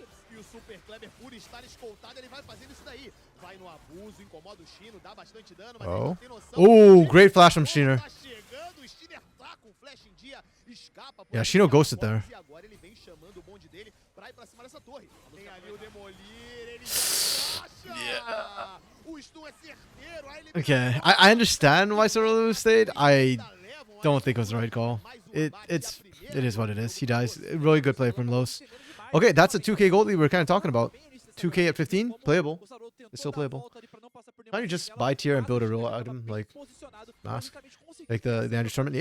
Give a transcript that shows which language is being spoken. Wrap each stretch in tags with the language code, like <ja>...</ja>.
<pt>E o Super Kleber, por estar escoltado, ele vai fazendo isso daí. Vai no abuso, incomoda o Chino, dá bastante dano, mas ele não tem noção.</pt> <en>Oh, great flash from Shiner.</en> <pt>Tá chegando, o Shiner tá com flash em dia, escapa.</pt> <en>Yeah, Shino ghosted there.</en> <pt>E agora ele vem chamando o bonde dele pra ir pra cima dessa torre. Tem ali o Demolir, ele já o stun é certeiro.</pt> <en>Okay, I understand why Sorolo stayed. I don't think it was the right call. It is what it is. He dies. Really good play from Los. Okay, that's a 2K gold lead we were kind of talking about. 2K at 15, playable. It's still playable. Why don't you just buy tier and build a real item like Mask? Like the Leandry's tournament?</en>